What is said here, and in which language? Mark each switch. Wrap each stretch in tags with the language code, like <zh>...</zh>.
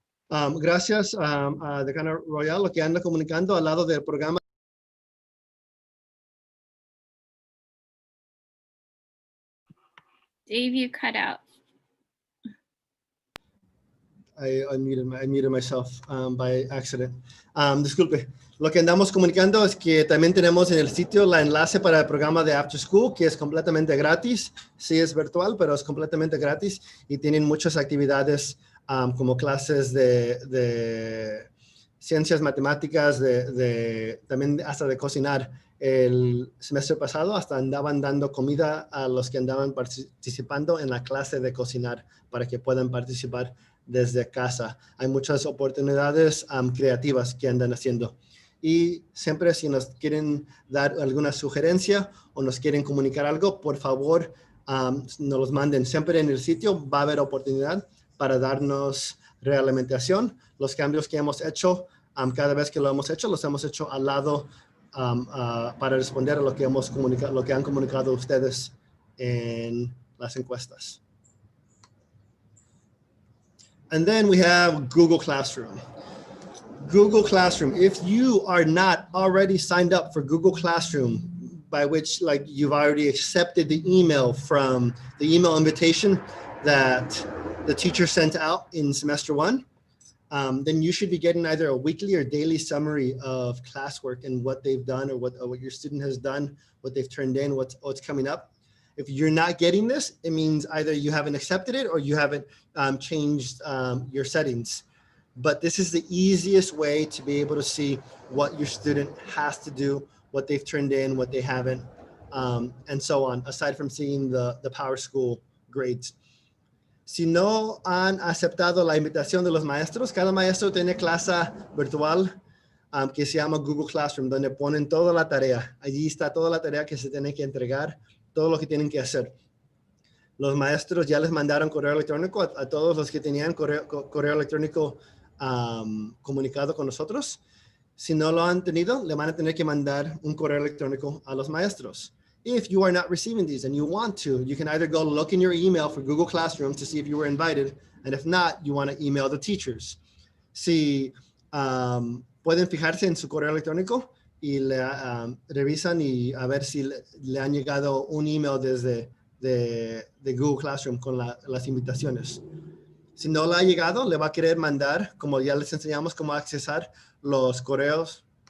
<es>Gracias a Decana Royal, lo que anda comunicando al lado del programa.</es> <en>Dave, you cut out. I unmuted myself by accident.</en> <es>Disculpe. Lo que andamos comunicando es que también tenemos en el sitio la enlace para el programa de After School, que es completamente gratis. Sí es virtual, pero es completamente gratis y tienen muchas actividades como clases de ciencias matemáticas, también hasta de cocinar. El semestre pasado hasta andaban dando comida a los que andaban participando en la clase de cocinar para que puedan participar desde casa. Hay muchas oportunidades creativas que andan haciendo. Y siempre si nos quieren dar alguna sugerencia o nos quieren comunicar algo, por favor, nos los manden. Siempre en el sitio va a haber oportunidad para darnos realimentación. Los cambios que hemos hecho, cada vez que lo hemos hecho, los hemos hecho al lado para responder a lo que hemos comunicado, lo que han comunicado ustedes en las encuestas.</es> <en>And then we have Google Classroom. Google Classroom, if you are not already signed up for Google Classroom, by which like you've already accepted the email from the email invitation that the teacher sent out in semester 1, then you should be getting either a weekly or daily summary of classwork and what they've done or what your student has done, what they've turned in, what's coming up. If you're not getting this, it means either you haven't accepted it or you haven't changed your settings. But this is the easiest way to be able to see what your student has to do, what they've turned in, what they haven't, and so on, aside from seeing the Power School grades.</en> <es>Si no han aceptado la invitación de los maestros, cada maestro tiene clase virtual que se llama Google Classroom, donde ponen toda la tarea. Allí está toda la tarea que se tiene que entregar, todo lo que tienen que hacer. Los maestros ya les mandaron correo electrónico a todos los que tenían correo electrónico comunicado con nosotros. Si no lo han tenido, le van a tener que mandar un correo electrónico a los maestros.</es> <en>If you are not receiving these and you want to, you can either go look in your email for Google Classroom to see if you were invited. And if not, you want to email the teachers.</en> <es>Si pueden fijarse en su correo electrónico y le revisan y a ver si le han llegado un email desde de Google Classroom con las invitaciones. Si no le ha llegado, le va a querer mandar, como ya les enseñamos cómo accesar los correos.</es>